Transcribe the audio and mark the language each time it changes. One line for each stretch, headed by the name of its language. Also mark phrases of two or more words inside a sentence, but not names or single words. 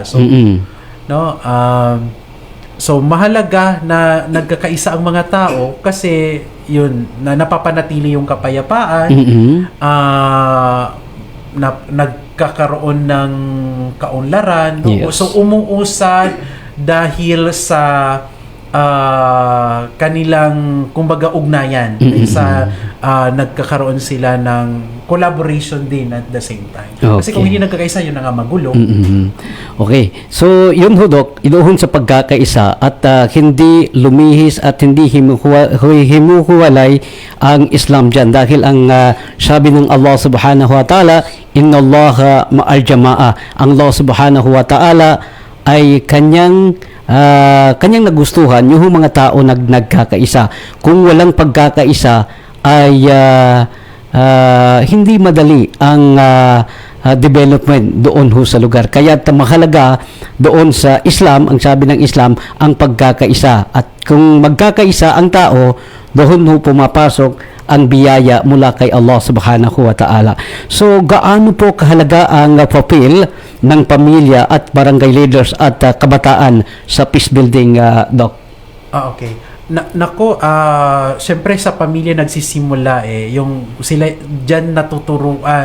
Filipino: So no, so mahalaga na nagkakaisa ang mga tao kasi yun na napapanatili yung kapayapaan, nagkakaroon ng kaunlaran, no? Yes. So umuusad dahil sa kanilang kumbaga ugnayan, sa nagkakaroon sila ng collaboration din
English: at the same time.
Filipino: Kasi kung hindi nagkakaisa, yun na nga magulo. Okay. So, yun ho, Doc, inuhon sa pagkakaisa at hindi lumihis at hindi himuhuwalay ang Islam dyan. Dahil ang sabi ng Allah
Arabic: سبحانه وتعالى, إن الله مع الجماعة.
Filipino: Ang Allah
Arabic: سبحانه وتعالى
Filipino: ay kanyang nagustuhan yung mga tao nagkakaisa. Kung walang pagkakaisa ay hindi madali ang development doon ho sa lugar. Kaya mahalaga doon sa Islam, ang sabi ng Islam, ang pagkakaisa. At kung magkakaisa ang tao, doon ho pumapasok ang biyaya mula kay Allah
Arabic: سبحانه وتعالى.
Filipino: So, gaano po kahalaga ang papel ng pamilya at barangay leaders at kabataan sa
English: peace building,
Filipino: Doc? Okay. Nako, syempre sa pamilya nagsisimula yung sila diyan natuturuan.